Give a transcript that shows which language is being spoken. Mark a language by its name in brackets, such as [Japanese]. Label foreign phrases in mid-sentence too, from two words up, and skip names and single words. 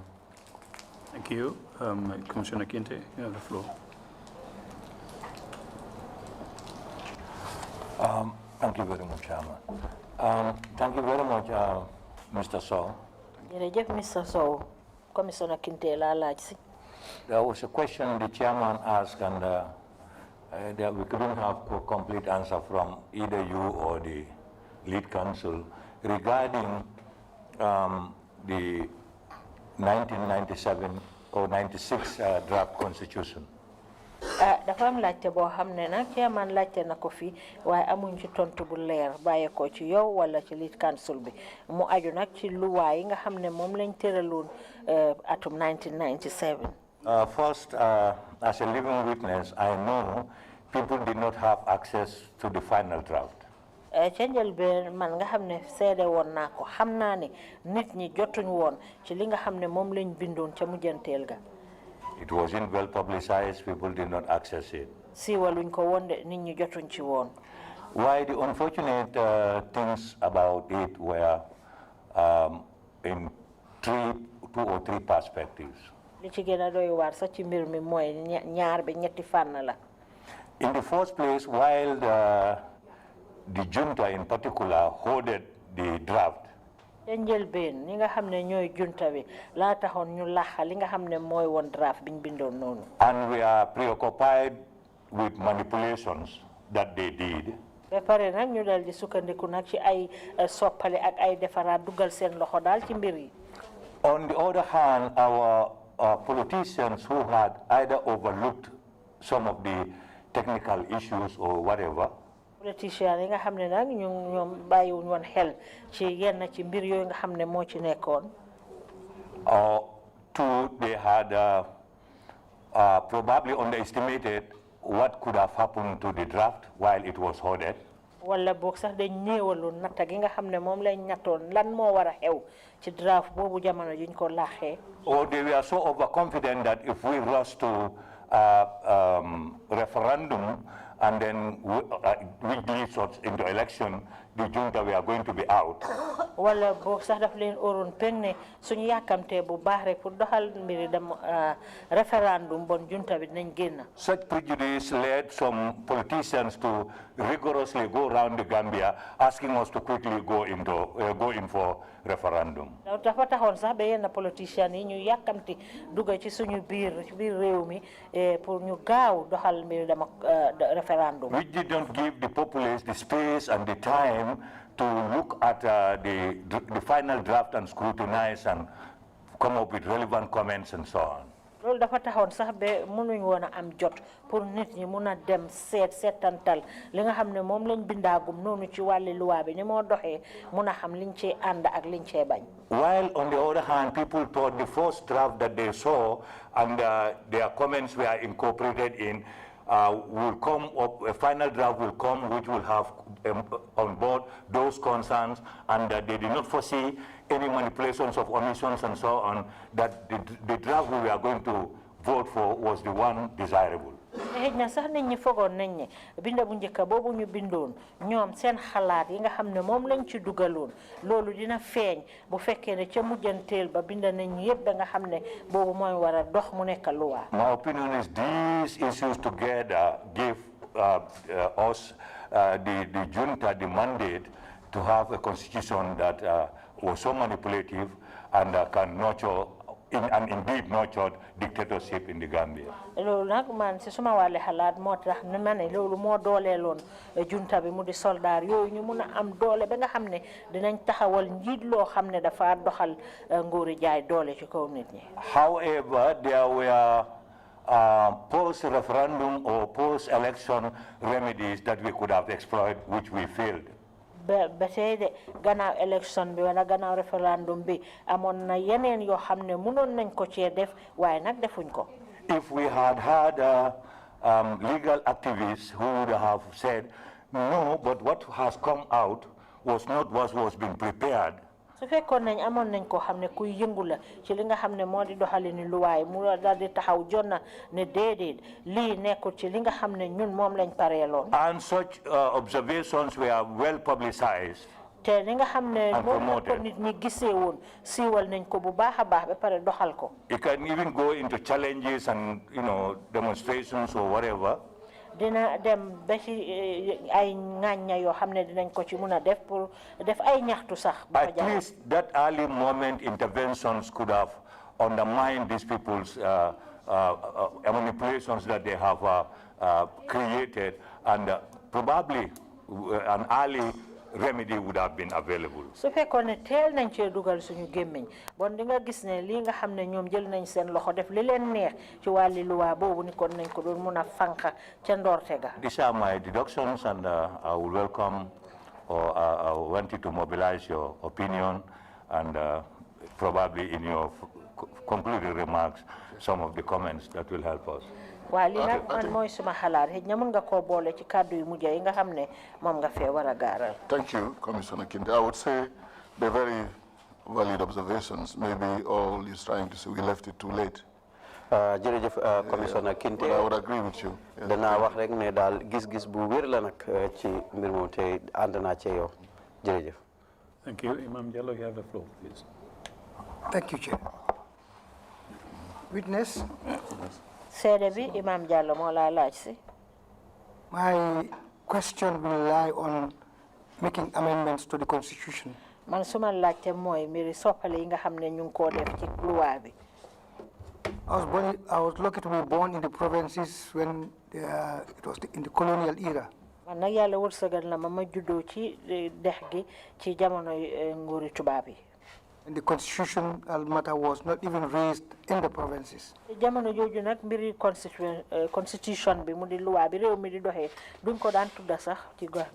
[English] Thank you. Commissioner Kinte, you have the floor. Thank you very much, Chairman. Thank you very much, Mr. Sow. [Wolof] Mr. Sow, Commissioner Kinte la laaj. [English] There was a question the chairman asked, and that we couldn't have a complete answer from either you or the lead counsel regarding the 1997 or 96 draft constitution. [Wolof] Dafa am laajte boo xam ne nag chairman laajte na ko fi waaye amuñ ci tontu bu leer bàyyi ko ci yow wala ci [English] lead counsel [Wolof] bi mu aju nag ci luwaay yi nga xam ne moom lañ tëraloon atum 1997. [English] First, as a living witness, I know people did not have access to the final draft. [Wolof] Ca njëlbeen man nga xam ne seede woon naa ko xam naa ne nit ñi jotuñ woon ci li nga xam ne moom lañ bindoon ca mujjanteel ga. [English] It wasn't well publicized, people did not access it. [Wolof] Siiwaluñ ko woon de nit ñi jotuñ ci woon. [English] Why the unfortunate things about it were in 2 or 3 perspectives. [Wolof] Li ci gën a doy waar sax ci mbir mi mooy ñaar ba ñetti fànn la. [English] In the first place, while the junta in particular hoarded the draft, [Wolof] njëlbeen ñi nga xam ne ñooy junta bi laa taxoon ñu laxa li nga xam ne mooy woon draft biñ bindoon noonu. [English] And we are preoccupied with manipulations that they did. [Wolof] ba pare nag ñu dal di sukkandiku nag ci ay soppale ak ay defaraat dugal seen loxo daal ci mbir yi. [English] On the other hand, our politicians who had either overlooked some of the technical issues or whatever, [Wolof] politiciens yi nga xam ne nag ñoom bàyyiwuñ woon xel ci yenn ci mbir yooyu nga xam ne moo ci nekkoon. [English] Two, they had probably underestimated what could have happened to the draft while it was hoarded. [Wolof] wala boog sax dañ néewaloon natta gi nga xam ne moom lañ ñattoon lan moo war a xew ci draft boobu jamono juñ ko laaxee. [English] Or they were so overconfident that if we rush to referendum and then which leads us into election, the junta were going to be out. [Wolof] Wala boog sax daf leen oron peng ne suñu yakamte bu baax rek pour doxal mbiri dem referendum bon junta bi nañ génn. [English] Such prejudice led some politicians to rigorously go around the Gambia asking us to quickly go in for referendum. [Wolof] Dafa taxoon sax ba yenn politiciens yi ñu yakamti dugg ci suñu biir réew mi pour ñu gaaw doxal mbiri dem referendum. [English] Which did not give the populace the space and the time to look at the final draft and scrutinize and come up with relevant comments and so on. [Wolof] Loolu dafa taxoon sax ba mënuñ woon a am jot pour nit ñi mun a dem seetantal li nga xam ne moom lañ bindaagum noonu ci wàlli luwaa bi ni moo doxee mun a xam liñ cee ànd ak liñ cee bañ. [English] While on the other hand, people thought the first draft that they saw and their comments were incorporated in will come up, a final draft will come which will have on board those concerns, and they did not foresee any manipulations of omissions and so on, that the draft we were going to vote for was the one desirable. [Wolof] xëj na sax nit ñi fogoon nañ ne binda bu njëkk boobu ñu bindoon ñoom seen xalaat yi nga xam ne moom lañ ci dugaloon loolu dina feeñ bu fekkee ne ca mujjanteel ba binda nañ yëpp ba nga xam ne boobu mooy war a dox mu nekk luwaa. [English] My opinion is these issues together give us the junta the mandate to have a constitution that was so manipulative and can nurture and indeed nurtured dictatorship in the Gambia. [Wolof] Loolu nag man si suma wàlli xalaat moo tax ne ma ne loolu moo dooleeloon junta bi mu di soldaar yooyu ñu mun a am doole ba nga xam ne dinañ taxawal njiit loo xam ne dafa doxal nguuri jaay doole ci kaw nit ñi. [English] However, there were post-referendum or post-election remedies that we could have explored, which we failed. [Wolof] ba tey de gannaaw élection bi wala gannaaw référendum bi amoon na yeneen yoo xam ne mënoon nañ ko cee def waaye nag defuñ ko. [English] If we had legal activists who would have said no, but what has come out was not what was being prepared. [Wolof] su fekkoon nañ amoon nañ ko xam ne kuy yëngu la ci li nga xam ne moo di doxalini luwaay mu daal di taxaw jonna ne déedéet lii nekkul ci li nga xam ne ñun moom lañ pareeloon. [English] And such observations were well publicized. [Wolof] te li nga xam ne moom la ko nit ñi gisee woon siiwal nañ ko bu baax a baax ba pare doxal ko. [English] It can even go into challenges and demonstrations or whatever. [Wolof] dina dem ba ci ay ŋàñña yoo xam ne dinañ ko ci mun a def pour def ay ñaxtu sax. [English] At least that early moment interventions could have undermined these people's manipulations that they have created, and probably an early remedy would have been available. [Wolof] su fekkoon ne teel nañ cee dugal suñu gémmiñ bon di nga gis ne lii nga xam ne ñoom jël nañ seen loxo def li leen neex ci wàlli luwaa boobu ni kon nañ ko doon mun a fànqa ca ndoorte ga. [English] These are my deductions, and I will welcome or I want you to mobilize your opinion and probably in your concluding remarks some of the comments that will help us. [Wolof] waaw lii nag man mooy suma xalaat xëy na mën nga koo boole ci kàddu yu mujj yi nga xam ne moom nga fee war a gaaral. [English] Thank you, Commissioner Kinte. I would say they're very valid observations. Maybe all he's trying to say, we left it too late. [Wolof] jërëjëf Commissioner Kinte. [English] But I would agree with you. [Wolof] danaa wax rek ne daal gis-gis bu wér la nag ci mbir moom te ànd naa ci yow jërëjëf. [English] Thank you. Imam Jallow, you have the floor, please. Thank you, Chair. Witness. [Wolof] seede bi Imam Jallow moo laa laaj si. [English] My question will lie on making amendments to the Constitution. [Wolof] man suma laajte mooy mbiri soppale yi nga xam ne ñu ngi koo def ci luwaa bi. [English] I was lucky to be born in the provinces when it was in the colonial era. [Wolof] man nag yàlla wërsëgal na ma juddoo ci dex gi ci jamono nguuri tubaab yi. [English] And the constitutional matter was not even raised in the provinces. [Wolof] jamono jooju nag mbiri constitution bi mu di luwaa bi réew mi di doxee duñ ko daan tudda sax ci gox gi.